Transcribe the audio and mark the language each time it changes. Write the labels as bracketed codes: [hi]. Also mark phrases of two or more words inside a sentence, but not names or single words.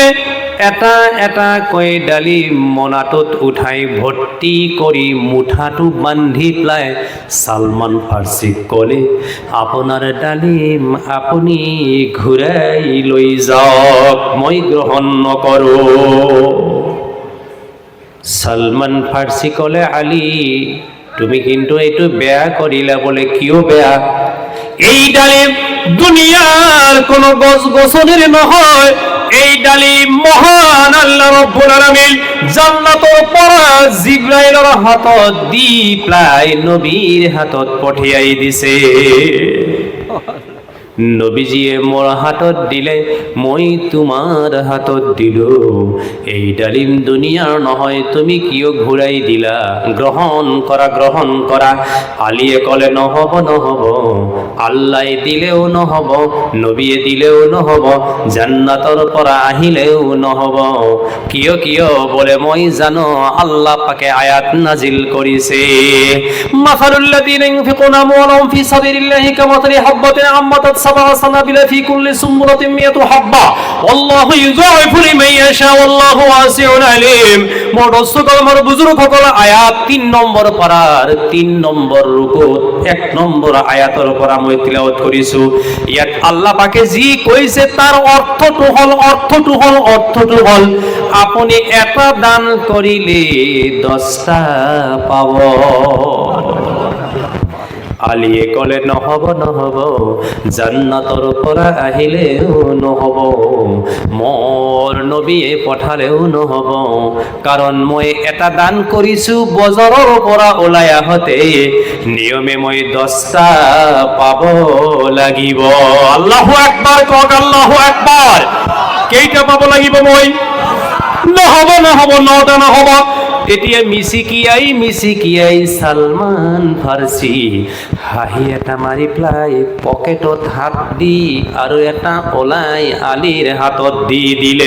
[as] এটা এটা কৈ ডালিম মোনাটোত উঠাই ভৰ্তি কৰি মুঠাটো বান্ধি পেলাই সালমান ফাৰ্চীক ক'লে, আপোনাৰ ডালিম আপুনি ঘূৰাই লৈ যাওক, মই গ্ৰহণ নকৰোঁ। সালমান ফাৰ্চী ক'লে, আলী তুমি কিন্তু এইটো বেয়া কৰিলা। বলে কিয় বেয়া? এই ডালিম দুনিয়ার কোন গছ গছনির নহয়, এই ডালিম মহান আল্লাহ [ar] رب العالمين [as] জান্নাতৰ পৰা জিব্রাইলৰ হাতত দি পেলাই নবীৰ হাতত পঠিয়াই দিছে। নবীজিয়ে মোৰ হাতত দিলে, মই তোমাৰ হাতত দিলো। এই ডালিম দুনিয়াৰ নহয়, তুমি কিয় ঘূৰাই দিলা? গ্ৰহণ কৰা, গ্ৰহণ কৰা। আলীয়ে ক'লে, নহ'ব নহ'ব, আল্লাহ দিলেও নহ'ব, নবীয়ে দিলেও নহ'ব, জান্নাতৰ পৰা আহিলেও নহ'ব। কিয় কিয়? বলে মই জানো, আল্লাহ পাকে আয়াত নাজিল কৰিছে, [ar] مثل الذين ينفقون أموالهم في سبيل الله كمثل حبة أنبتت سبع سنابل في كل سنبلة مائة حبة الله يضاعف لمن يشاء الله واسع عليم. [as] মোৰ দস্তকল, মোৰ বুজুৰ্গসকল, আয়াত 3 নম্বৰ পাৰাৰ 3 নম্বৰ রুকুত 1 নম্বৰ আয়াতৰ পৰা মই তিলাওয়াত কৰিছো। ইয়াত আল্লাহ পাকে যি কৈছে তাৰ অৰ্থটো হল আপুনি এটা দান কৰিলে 10টা পাব। আলীয়ে ক'লে, নহ'ব নহ'ব, জান্নাতৰ পৰা আহিলেও নহ'ব, মোৰ নবীয়ে পঠালেও নহ'ব, কাৰণ মই এটা দান কৰিছো বজাৰৰ পৰা ওলাই আহোঁতে নিয়মে মই 10টা পাব লাগিব। [ar] الله أكبر [as] কওক, [ar] الله أكبر. [as] কেইটা পাব লাগিব মই? নহ'ব নহ'ব, 9টা নহ'ব। তেতিয়া মিচিকিয়াই সালমান ফাৰ্চী হাঁহি এটা মাৰি পেলাই পকেটত হাত দি আৰু এটা ওলাই আলীৰ হাতত দি দিলে।